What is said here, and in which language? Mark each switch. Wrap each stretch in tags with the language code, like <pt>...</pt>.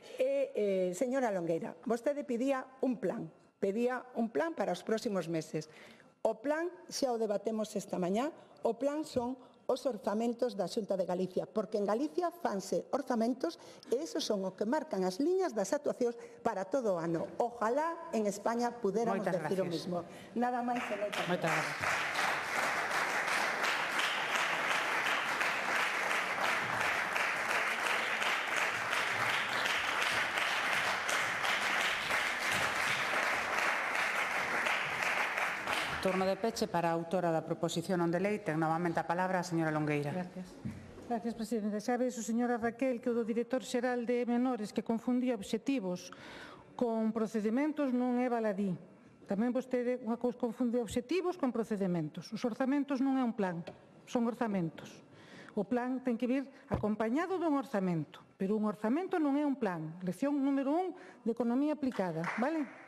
<gl>E, señora Longueira, vostede pedía un plan para os próximos meses. O plan xa o debatemos esta mañá, o plan son os orzamentos da Xunta de Galicia, porque en Galicia fanse orzamentos e esos son os que marcan as liñas das actuacións para todo o ano.</gl> <es>Ojalá en España pudéramos decir o mismo.</es> <gl>Nada máis e moitas gracias. Turno de peche para a autora da proposición non de lei. Ten novamente a palabra a señora Longueira. Gracias, presidente. Sabe iso, señora Raquel, que o do director xeral de Menores que confundía obxectivos con procedimentos non é baladí. Tamén vostede confunde obxectivos con procedimentos. Os orzamentos non é un plan, son orzamentos. O plan ten que vir acompañado dun orzamento, pero un orzamento non é un plan. Lección número 1 de Economía Aplicada, vale?</gl>